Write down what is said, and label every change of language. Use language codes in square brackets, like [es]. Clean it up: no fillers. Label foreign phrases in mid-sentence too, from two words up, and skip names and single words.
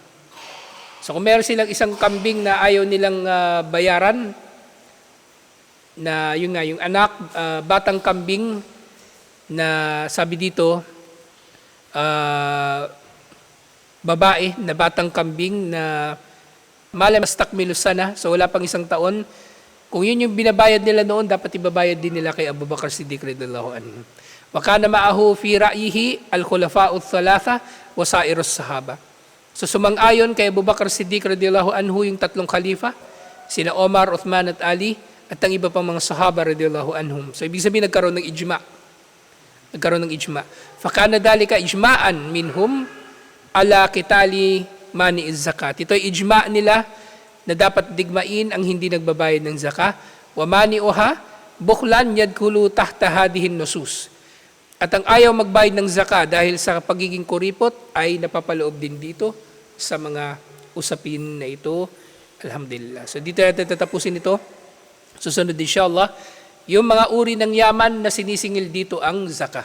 [tl] So kung meron silang isang kambing na ayaw nilang bayaran, na yun nga, yung anak, batang kambing, na sabi dito, babae na batang kambing na [ar] لم تستكمل سنة, [tl] so wala pang 1 taon, kung yun yung binabayad nila noon, dapat ibabayad din nila kay Abu Bakr Siddiq [ar] رضي الله عنه. وكان معه في رأيه الخلفاء الثلاثة وسائر الصحابة. [tl] So sumang-ayon kay Abu Bakr Siddiq [ar] رضي الله عنه [tl] yung 3 khalifa, sina Omar, Uthman at Ali, at ang iba pang mga sahaba [ar] رضي الله عنهم. [tl] So ibig sabihin nagkaroon ng ijma'. [ar] فكان ذلك إجماعا منهم على قتال مانع الزكاة. [tl] Ito ay ijma' nila na dapat digmain ang hindi nagbabayad ng zakah. [ar] ومانعها بخلا يدخل تحت هذه النصوص. [tl] At ang ayaw magbayad ng zakah dahil sa pagiging kuripot ay napapaloob din dito sa mga usapin na ito. Alhamdulillah. So dito natin tatapusin ito. Susunod inshallah, yung mga uri ng yaman na sinisingil dito ang zakah.